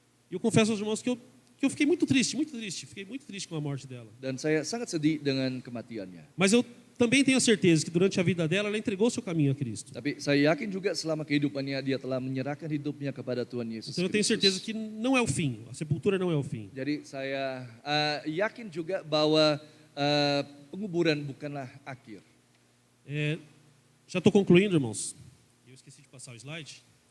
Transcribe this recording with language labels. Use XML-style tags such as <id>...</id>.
<pt>E eu confesso aos irmãos que eu fiquei muito triste, fiquei muito triste com a morte dela.</pt> <id>Dan saya sangat sedih dengan kematiannya.</id> <pt>Mas eu também tenho a certeza que durante a vida dela, ela entregou seu caminho a Cristo.</pt> <id>Tapi saya yakin juga selama kehidupannya dia telah menyerahkan hidupnya kepada Tuhan Yesus</id> <pt>Então eu tenho certeza</pt> <id>Kristus.</id> <pt>que não é o fim, a sepultura não é o fim.</pt> <id>Jadi saya yakin juga bahwa penguburan bukanlah akhir.</id> <pt>Já estou concluindo, irmãos. Eu esqueci de passar o slide.</pt>